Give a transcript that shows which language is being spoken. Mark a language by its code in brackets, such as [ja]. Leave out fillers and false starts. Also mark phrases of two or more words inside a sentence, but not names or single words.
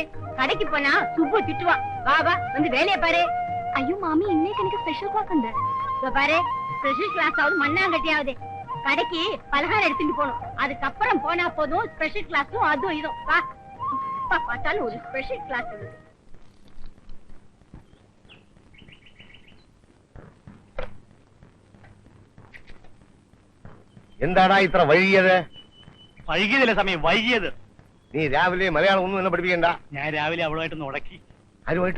[ta] கடைக்கு போனா சுப்பு திட்டுவா. வா வா, வந்து வேலைய பாரு. ஐயோ மாமி, இன்னைக்கு எனக்கு [en] special class [ta] உண்டு. இதோ பாரு, [en] special class [ta] ஆகுது மண்ணாங்கட்டியாவது. கடைக்கு பலகாரம் எடுத்துட்டு போகணும். அதுக்கப்புறம் போனா போதும். [en] special classum [ta] அதுவும் இதுவும். வா, பார்த்தாலும் ஒரு [en] special class [ta] இருக்கு. [ml] എന്താടാ ഇത്ര വൈകിയത്? വൈകിയതല്ല സമയം, വൈകിയത്. നീ രാവിലെ മലയാളം ഒന്നും എന്നെ പഠിപ്പിക്കണ്ട. ഞാൻ രാവിലെ അവളുമായിട്ട് ഉടക്കി. ആരുമായിട്ട്?